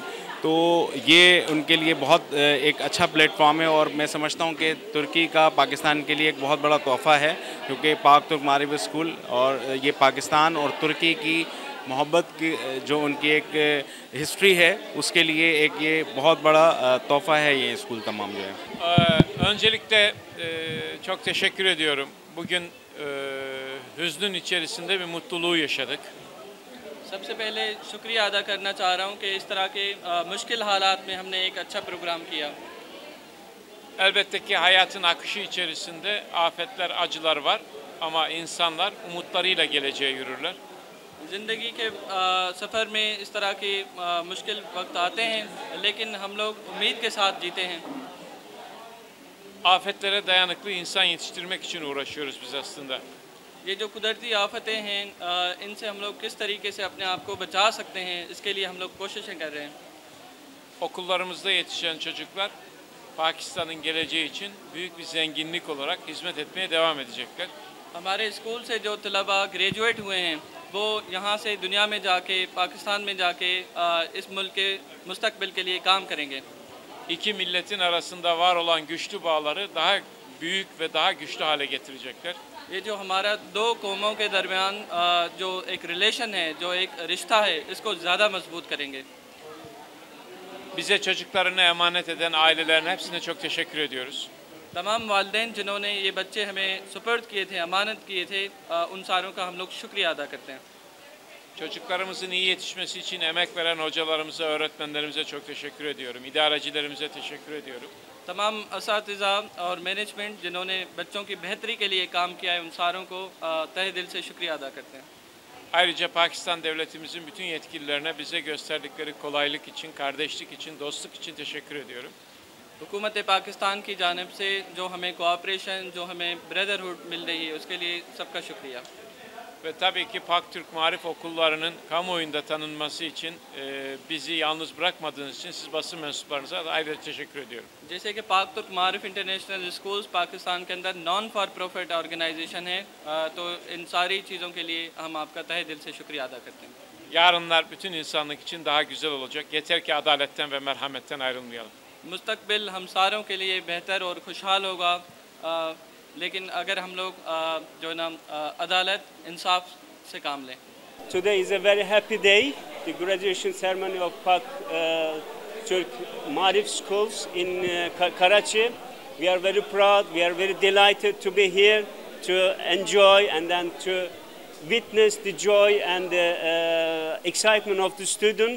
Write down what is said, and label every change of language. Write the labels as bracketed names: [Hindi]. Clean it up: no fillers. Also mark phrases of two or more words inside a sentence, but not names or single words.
[Urdu] تو یہ ان کے لیے بہت ایک اچھا پلیٹ فارم ہے اور میں سمجھتا ہوں کہ ترکی کا پاکستان کے لیے ایک بہت بڑا تحفہ ہے کیونکہ پاک ترک معارف سکول اور یہ پاکستان اور ترکی کی محبت کی جو ان کی ایک ہسٹری ہے اس کے لیے ایک یہ بہت بڑا تحفہ ہے یہ سکول تمام جو ہے. [Turkish] Öncelikle çok teşekkür ediyorum. Bugün hüznün içerisinde bir mutluluğu yaşadık. [Urdu] سب سے پہلے شکریہ ادا کرنا چاہ رہا ہوں کہ اس طرح کے مشکل حالات میں ہم نے ایک اچھا پروگرام کیا. [Turkish] Elbette ki hayatın akışı içerisinde afetler, acılar var ama insanlar umutlarıyla geleceğe yürürler. [Urdu] زندگی کے سفر میں اس طرح کے مشکل وقت آتے ہیں لیکن ہم لوگ امید کے ساتھ جیتے ہیں. [Turkish] Afetlere dayanıklı insan yetiştirmek için uğraşıyoruz biz aslında. [Urdu] یہ جو قدرتی آفتیں ہیں ان سے ہم لوگ کس طریقے سے اپنے آپ کو بچا سکتے ہیں اس کے لیے ہم لوگ کوششیں کر رہے ہیں. [Turkish] Okullarımızda yetişen çocuklar Pakistan'ın geleceği için büyük bir zenginlik olarak hizmet etmeye devam edecekler. [Urdu] ہمارے سکول سے جو طلبہ گریجویٹ ہوئے ہیں وہ یہاں سے دنیا میں جاکے پاکستان میں جاکے اس ملک کے مستقبل کے لیے کام کریں گے. [Turkish] İki milletin arasında var olan güçlü bağları daha büyük ve daha güçlü hale getirecekler. [Urdu] یہ جو ہمارا دو قوموں کے درمیان جو ایک ریلیشن ہے، جو ایک رشتہ ہے، اس کو زیادہ مضبوط کریں گے. [Turkish] Bize çocuklarını emanet eden ailelerin hepsine çok teşekkür ediyoruz. [Urdu] تمام والدین جنہوں نے یہ بچے ہمیں سپرد کیے تھے، امانت کیے تھے، ان ساروں کا ہم لوگ شکریہ ادا کرتے ہیں. [Turkish] Çocuklarımızın iyi yetişmesi için emek veren hocalarımıza, öğretmenlerimize çok teşekkür ediyorum. İdarecilerimize teşekkür ediyorum. [Urdu] تمام اساتذہ اور مینجمنٹ جنہوں نے بچوں کی بہتری کے لیے کام کیا ہے ان ساروں کو تہہ دل سے شکریہ ادا کرتے ہیں. [Turkish] Ayrıca Pakistan devletimizin bütün yetkililerine bize gösterdikleri kolaylık için, kardeşlik için, dostluk için teşekkür ediyorum. [Urdu] حکومت پاکستان کی جانب سے جو ہمیں کوآپریشن، جو ہمیں برادرہڈ مل رہی ہے اس کے لیے سب کا شکریہ. [Turkish] Ve tabii ki Pak Türk Marif okullarının kamuoyunda tanınması için bizi yalnız bırakmadığınız için siz basın mensuplarınıza da ayrıca teşekkür ediyorum. [Urdu] جیسے کہ پاک ترک معارف انٹرنیشنل سکولز پاکستان کے اندر [English] non for profit organization [Urdu] ہے، تو ان ساری چیزوں کے لیے ہم آپ کا تہہ دل سے شکریہ ادا کرتے ہیں. [Turkish] Yarınlar bütün insanlık için daha güzel olacak. Yeter ki adaletten ve merhametten ayrılmayalım. [Urdu] مستقبل ہم ساروں کے لیے بہتر اور خوشحال ہوگا، لیکن اگر ہم لوگ جو نہ عدالت انصاف سے کام لیں. [English] Today is a very happy day, the graduation ceremony of Pak Turk Marif schools in Karachi. We are very proud, we are very delighted to be here to enjoy and then to witness the joy and the excitement of the students.